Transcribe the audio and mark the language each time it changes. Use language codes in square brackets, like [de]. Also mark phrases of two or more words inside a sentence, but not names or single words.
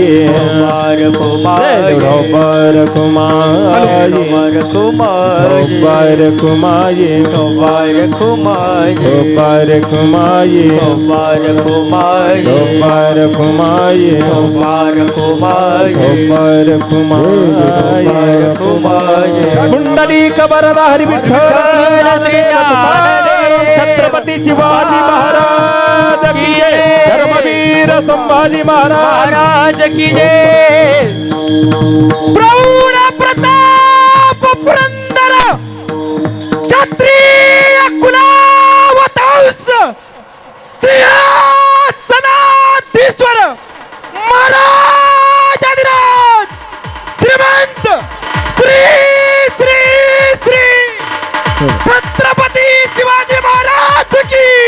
[mr] विठोबा रखुमाई विठोबा रखुमाई विठोबा रखुमाई ढोबा रखुमाई विठोबा रखुमाई ढोबा रखुमाई विठोबा रखुमाई ढोबा रखुमाई विठोबा रखुमाई ढोबा रखुमाई रखुमाई पुंडलिक वरदा हरी विठ्ठल छत्रपती शिवाजी [hi] महाराज की जय [mr] धर्मवीर संभाजी महाराज [hi] महाराज की जय [mr] प्रौढ प्रताप पुरंदर क्षत्रिय कुलावतांस सिंहासनाधीश्वर महाराजाधिराज श्रीमंत श्री श्री श्री छत्रपती शिवाजी [hi] महाराज की